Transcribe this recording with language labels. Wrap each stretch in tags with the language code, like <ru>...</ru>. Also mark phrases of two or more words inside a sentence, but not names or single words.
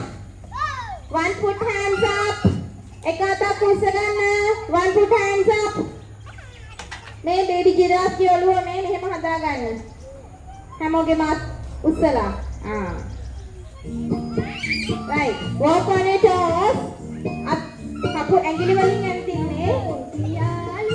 <en>One foot hands up.</en> <si>එක අතක් උස්සගන්න.</si> <en>One foot hands up.</en> <si>මේ</si> <en>baby giraffe</en> <si>ගේ ඔළුව මේ මෙහෙම හදාගන්න. හැමෝගෙම උස්සලා.</si> <en>Right. Walk on your toes.</en> <si>කපු ඇඟිලි වලින් ඇවිදින්නේ.</si>